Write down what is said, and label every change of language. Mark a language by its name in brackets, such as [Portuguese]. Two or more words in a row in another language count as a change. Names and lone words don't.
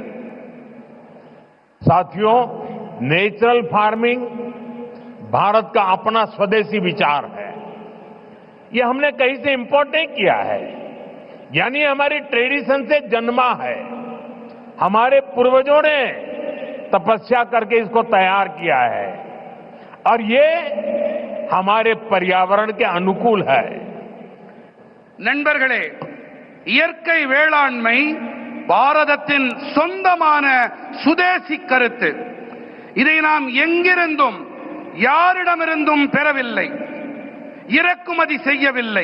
[Hindi] साथियों, [English] natural farming [Hindi] भारत का अपना स्वदेशी विचार है. ये हमने कहीं से इंपोर्ट नहीं किया है, यानी हमारी ट्रेडिशन से जन्मा है. हमारे पूर्वजों ने तपस्या करके इसको तैयार किया है और ये हमारे पर्यावरण के अनुकूल है. [Tamil] நண்பர்களே, இயற்கை வேளாண்மை பாரதத்தின் சொந்தமான சுதேசி கருத்து. இதை நாம் எங்கிருந்தும் யாரிடமிருந்தும் பெறவில்லை, இறக்குமதி செய்யவில்லை.